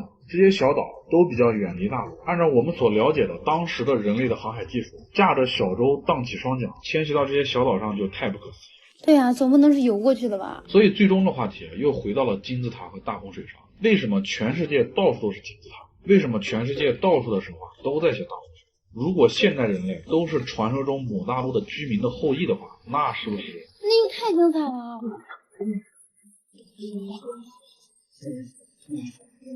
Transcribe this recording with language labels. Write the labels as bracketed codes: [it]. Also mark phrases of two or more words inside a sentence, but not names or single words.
[zh] 這些小島都比較遠離大陸，按照我們所了解的當時的人類的航海技術，駕着小舟蕩起雙槳遷徙到這些小島上就太不可思議。對啊，總不能是游過去的吧？所以最終的話題又回到了金字塔和大洪水上。為什麼全世界到處都是金字塔？為什麼全世界到處的神話都在寫大洪水？如果現代人類都是傳說中姆大陸的居民的後裔的話，那是不是？那又太精彩了。